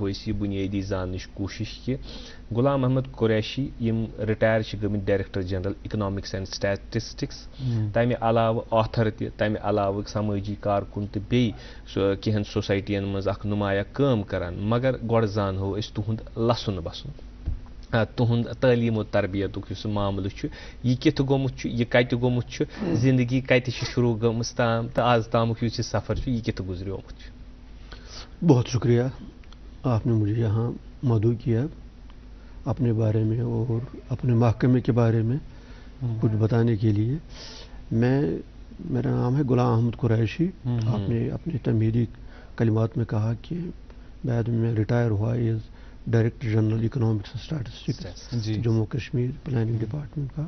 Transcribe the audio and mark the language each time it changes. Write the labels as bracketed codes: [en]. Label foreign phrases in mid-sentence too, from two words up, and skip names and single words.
[ks] أسۍ یہِ بُنیٲدی زاننٕچ کوٗشش کہِ غلام احمد قریشی یِم رِٹایر چھِ گٔمٕتۍ [en] Director General Economics and Statistics [ks] تمہِ علاوٕ آتھر تہِ تمہِ علاوٕ سمٲجی کارکُن تہٕ بیٚیہِ کینٛہن سوسایٹین منٛز اکھ نُمایاں کٲم کران مگر گۄڈٕ زانہو أسۍ تُہُنٛد لسُن بسُن تُہُنٛد تعلیٖم و تربیتُک یُس معاملہٕ چھُ یہِ کِتھ گوٚمُت چھُ یہِ کتہِ گوٚمُت چھُ زندگی کتہِ چھِ شروٗع گٔمٕژ تام تہٕ آز تامُک یُس یہِ سفر چھُ یہِ کِتھ گُزریومُت چھُ. [ur] بہت شکریہ آپ نے مجھے یہاں مدعو کیا اپنے بارے میں اور اپنے محکمے کے بارے میں کچھ بتانے کے لیے. میرا نام ہے غلام احمد قریشی. آپ نے اپنے تمہیدی کلمات میں کہا کہ بعد میں ریٹائر ہوا [en] as Director General Economics and Statistics [ur] جموں کشمیر پلاننگ ڈپارٹمنٹ کا.